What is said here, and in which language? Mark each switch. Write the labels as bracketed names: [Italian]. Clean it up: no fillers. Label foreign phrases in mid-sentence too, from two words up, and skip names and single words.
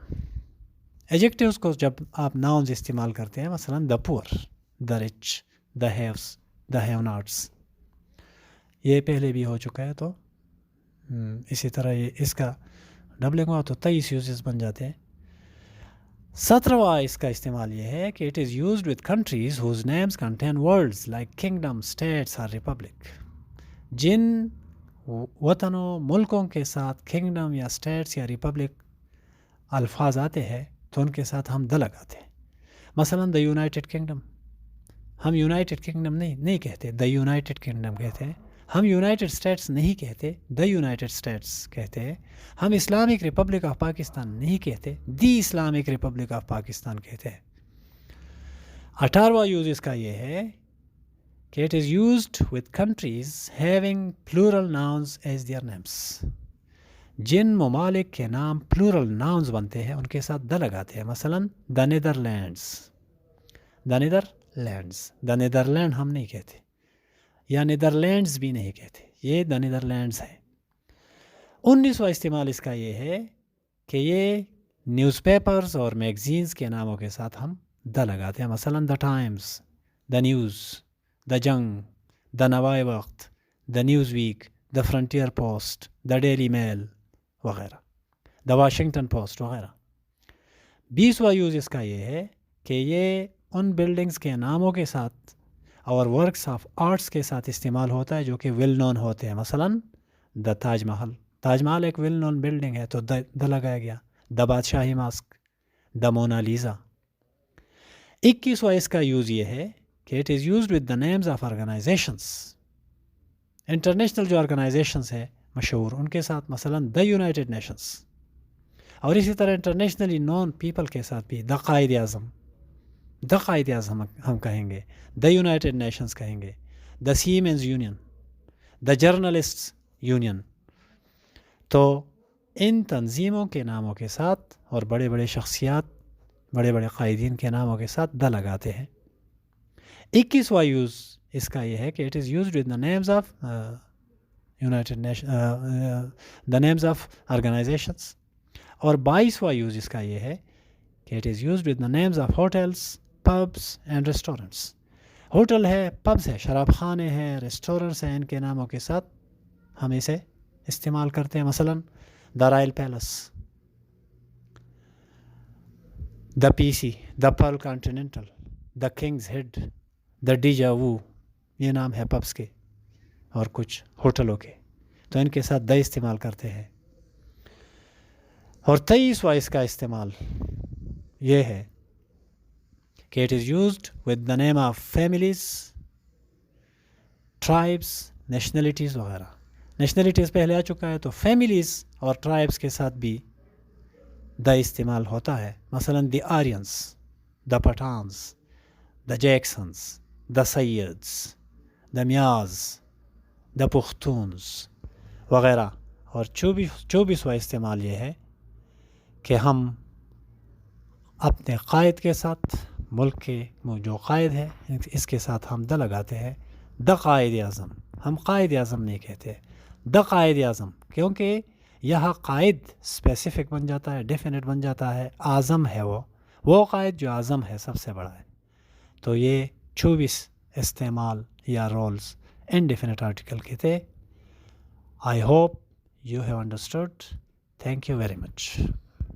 [Urdu] ایڈجیکٹیوز کو جب آپ ناؤنز استعمال کرتے ہیں، مثلا [English] the poor, the rich, the haves, the have-nots, [Urdu] یہ پہلے بھی ہو چکا ہے. تو اسی طرح اس کا ڈبلنگ ہوا تو 23 یوزز بن جاتے ہیں. 17واں اس کا استعمال یہ ہے کہ [English] it is used with countries whose names contain words like kingdom, states اور ریپبلک. [Urdu] جن وطنوں، ملکوں کے ساتھ کنگڈم یا اسٹیٹس یا ریپبلک الفاظ آتے ہیں تو ان کے ساتھ ہم دا لگاتے ہیں. مثلا دا یونائٹڈ کنگڈم، ہم یونائٹڈ کنگڈم نہیں کہتے، دا یونائٹڈ کنگڈم کہتے ہیں. ہم یونائٹڈ اسٹیٹس نہیں کہتے، دا یونائٹڈ اسٹیٹس کہتے ہیں. ہم اسلامک ریپبلک آف پاکستان نہیں کہتے، دی اسلامک ریپبلک آف پاکستان کہتے ہیں. 18واں یوز اس کا یہ ہے کہ [English] it is used with countries having plural nouns as their names. [Urdu] جن ممالک کے نام [English] plural nouns [Urdu] بنتے ہیں ان کے ساتھ دا لگاتے ہیں. مثلا دا نیدرلینڈز، دا نیدرلینڈز، دا نیدرلینڈ ہم نہیں کہتے، یا نیدرلینڈز بھی نہیں کہتے، یہ دا نیدرلینڈز ہے. 19واں استعمال اس کا یہ ہے کہ یہ نیوز پیپرز اور میگزینز کے ناموں کے ساتھ ہم دا لگاتے ہیں. مثلا دا ٹائمز، دا نیوز، دا جنگ، دا نوائے وقت، دا نیوز ویک، دا فرنٹیئر پوسٹ، دا ڈیلی میل وغیرہ، دا واشنگٹن پوسٹ وغیرہ. 20واں یوز اس کا یہ ہے کہ یہ ان بلڈنگز کے ناموں کے ساتھ اور [English] works of arts [Urdu] کے ساتھ استعمال ہوتا ہے جو کہ [English] well known [Urdu] ہوتے ہیں. مثلا دا تاج محل، تاج محل ایک [English] well known building [Urdu] ہے تو دا لگایا گیا. دا بادشاہی ماسک، دا مونا لیزا. 21واں اس کا یوز یہ ہے کہ [English] it is used with the names of organisations. [Urdu] انٹرنیشنل جو آرگنائزیشنس ہے مشہور ان کے ساتھ، مثلا دا یونائٹڈ نیشنز. اور اسی طرح [English] internationally known people [Urdu] کے ساتھ بھی دا قائد اعظم، دا قائد اعظم ہم کہیں گے، دا یونائٹڈ نیشنز کہیں گے، دا سیمنز یونین، دا جرنلسٹ یونین. تو ان تنظیموں کے ناموں کے ساتھ اور بڑے بڑے شخصیات، بڑے بڑے قائدین کے ناموں کے ساتھ دا لگاتے ہیں. 21واں یوز اس کا یہ ہے کہ [English] it is used with the names of United Nation, the names of organisations. [Urdu] اور 22واں یوز اس کا یہ ہے کہ [English] it is used with the names of hotels, pubs and restaurants. [Urdu] ہوٹل ہے، پبس ہے، شراب خانے ہیں، ریسٹورنٹس ہیں، ان کے ناموں کے ساتھ ہم اسے استعمال کرتے ہیں. مثلا دا رائل پیلس، دا پی سی، دا پرل کانٹیننٹل، دا کنگز ہیڈ، دا ڈیجا وو، یہ نام ہے پبس کے اور کچھ ہوٹلوں کے. تو ان کے ساتھ دا استعمال کرتے ہیں. اور 23واں اس کا استعمال یہ ہے کہ [English] it is used with the name of families, tribes, nationalities وغیرہ. [Urdu] نیشنلٹیز پہلے آ چکا ہے، تو فیملیز اور ٹرائبس کے ساتھ بھی دا استعمال ہوتا ہے. مثلا [English] the Aryans, the Pathans, the Jacksons, the Syeds, the Mians, the Pakhtuns [Urdu] وغیرہ. اور 24واں استعمال یہ ہے کہ ہم اپنے قائد کے ساتھ، ملک کے جو قائد ہے اس کے ساتھ ہم دا لگاتے ہیں. دا قائد اعظم، ہم قائد اعظم نہیں کہتے، دا قائد اعظم، کیونکہ یہاں قائد اسپیسیفک بن جاتا ہے، ڈیفینٹ بن جاتا ہے. اعظم ہے وہ قائد جو اعظم ہے، سب سے بڑا ہے. تو یہ 24 استعمال یا رولز [English] indefinite article [Urdu] کے تھے. [English] I hope you have understood. Thank you very much.